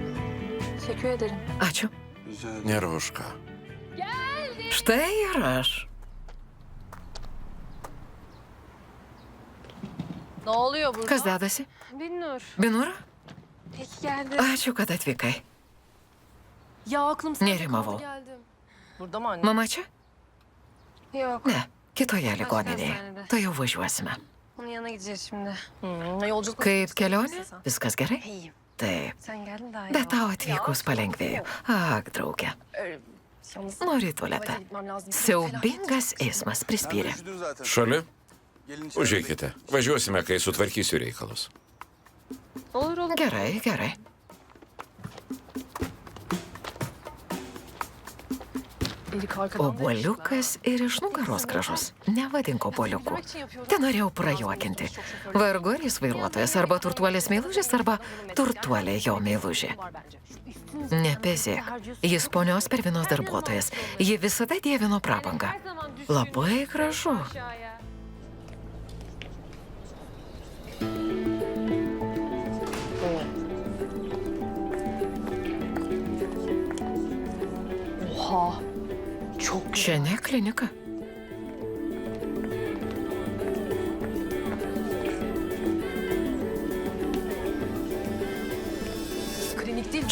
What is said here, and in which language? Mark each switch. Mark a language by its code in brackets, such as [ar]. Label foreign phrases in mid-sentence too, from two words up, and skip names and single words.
[tr] Teşekkür ederim. [lt] Ačiū. [tr] Rica ederim. [lt] Nėra už ką. Štai ir aš. [tr] Ne oluyor burada? [lt] Kas dedasi? [tr] Binnur. [lt] Binura? [tr] Peki geldi. [lt] Ačiū, kad atvykai. [tr] Ya aklım sende [lt] Nerimavau. [tr] kaldı, geldim. Burada mı anne? [lt] Mama čia? [tr] Yok. [lt] Ne, kitoje ligoninėje. [tr] hastanede. [lt] Tuojau važiuosime. [tr] Onun yanına gideceğiz şimdi. Yolculuk [lt] Kaip kelionė? Viskas gerai? [tr] İyiyim. [lt] Taip. [tr] Sen geldin daha iyi. [lt] Bet tau atvykus palengvėjo. Ak, draugė. [tr] Yalnız [lt] Noriu į tualetą. [tr] tuvalete gitmem lazım. [lt] Siaubingas eismas prispyrė. [tr] Üşüdün zaten. [lt] Šalia? [tr] Gelin içeri. [lt] Užeikite. Važiuosime, kai sutvarkysiu reikalus. [tr] Olur olur. [lt] Gerai, gerai. [tr] Erik arkadan [lt] Obuoliukas ir iš nugaros gražus. Nevadink obuoliuku. Te norėjau prajuokinti. Vargu ar jis vairuotojas, arba turtuolės meilužis, arba turtuolė jo meilužė. Nepezėk. Jis ponios Pervinos darbuotojas. Ji visada dievino prabangą. Labai gražu. [tr] Oha. Çok [lt] Čia ne klinika. [tr] klinik değil.